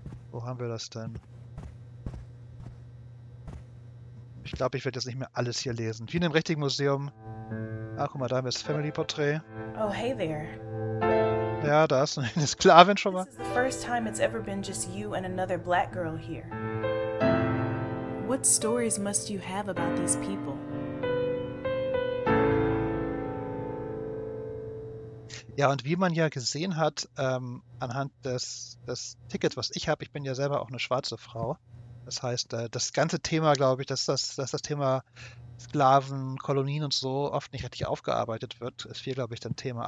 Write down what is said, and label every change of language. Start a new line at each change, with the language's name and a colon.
German: Wo haben wir das denn? Ich glaube, ich werde jetzt nicht mehr alles hier lesen. Wie in einem richtigen Museum. Ah, guck mal, da haben wir das Family Portrait.
English: Oh, hey there.
German: Ja, da ist eine Sklavin schon mal.
English: This is the first time it's ever been just you and another black girl here. What stories must you have about these people?
German: Ja, und wie man ja gesehen hat, anhand des Tickets, was ich habe, ich bin ja selber auch eine schwarze Frau. Das heißt, das ganze Thema, glaube ich, dass das Thema Sklaven, Kolonien und so oft nicht richtig aufgearbeitet wird, ist hier, glaube ich, ein Thema.